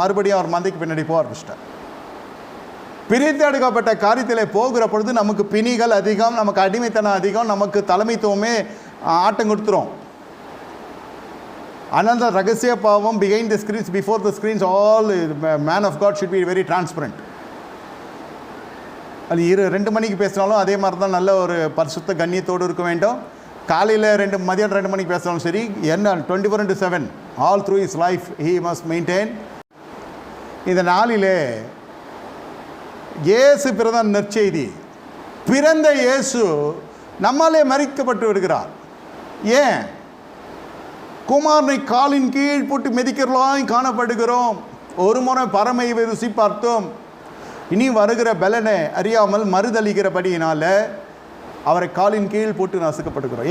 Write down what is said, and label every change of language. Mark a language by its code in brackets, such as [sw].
[ta] மறுபடியும் அவர் மந்தைக்கு பின்னாடி போக ஆரம்பிச்சிட்டார். பிரித்தெடுக்கப்பட்ட காரியத்தில் போகிற பொழுது நமக்கு பிணிகள் அதிகம், நமக்கு அடிமைத்தனம் அதிகம், நமக்கு தலைமைத்துவமே ஆட்டம் கொடுத்துரும். [en] Another [ta] ரகசிய பாவம், [en] behind the screens, before the screens, all man of God should be very transparent. [ta] அது 2 மணிக்கு பேசினாலும் அதே மாதிரி தான் நல்ல ஒரு பரிசுத்த கண்ணியத்தோடு இருக்க வேண்டும். காலையில் மதியம் 2 மணிக்கு பேசினாலும் சரி, என்ன [en] 24/7 all through his life he must maintain. [ta] இந்த நாளிலே இயேசு பிறந்த நற்செய்தி, பிறந்த இயேசு நம்மாலே மறிக்கப்பட்டு விடுகிறார். ஏன்? குமாரனை காலின் கீழ் போட்டு மிதிக்கிறலாய் காணப்படுகிறோம். ஒரு முறை பரமை ருசி பார்த்தோம், இனி வருகிற பலனை அறியாமல் மறுதளிக்கிறபடியினால அவரை காலின் கீழ் போட்டு நசுக்கப்படுகிறோம்.